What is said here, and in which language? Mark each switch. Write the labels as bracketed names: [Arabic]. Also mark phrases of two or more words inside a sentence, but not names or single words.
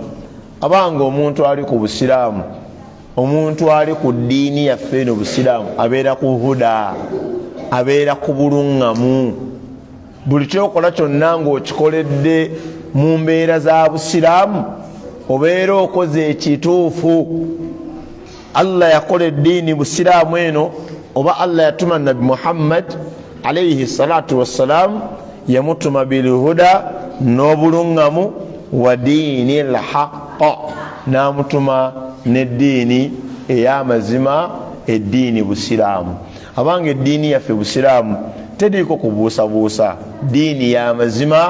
[Ganda] Abanga omuntu ali ku busiraamu, omuntu ali ku ddiini yaffe eno busiraamu, abeera ku huda, abeera ku bulungamu. Buli kyokola kyonna ng'okikoledde mu mbeera za busiraamu, obeera okoze ekituufu. Allah yakola eddiini busiraamu eno, oba Allah yatuma nabi Muhammad [Arabic] عليه الصلاة والسلام, [Ganda] yamutuma bilhuda, n'obulungamu, [Arabic] ودين الحق, [Ganda] n'amutuma n'eddiini ey'amazima, eddiini busiraamu. Abanga eddiini yaffe busiraamu tediiko kubuusabuusa, diini y'amazima.